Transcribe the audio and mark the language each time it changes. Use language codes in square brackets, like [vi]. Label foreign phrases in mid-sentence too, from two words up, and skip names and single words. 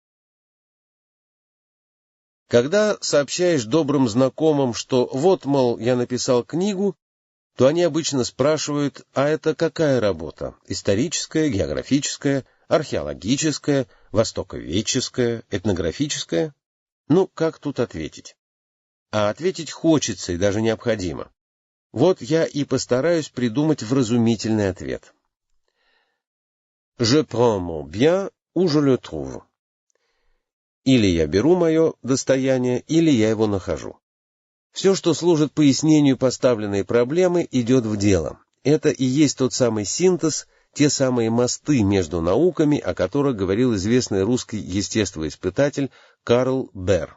[ru] Когда сообщаешь добрым знакомым, что вот, мол, я написал книгу, то они обычно спрашивают: а это какая работа? Историческая, географическая, археологическая, востоковедческая, этнографическая? Ну, как тут ответить? А ответить хочется и даже необходимо. Вот я и постараюсь придумать вразумительный ответ. [fr] Je prends mon bien où je le trouve. [ru] Или я беру мое достояние, или я его нахожу. Все, что служит пояснению поставленной проблемы, идет в дело. Это и есть тот самый синтез, те самые мосты между науками, о которых говорил известный русский естествоиспытатель Карл Берр.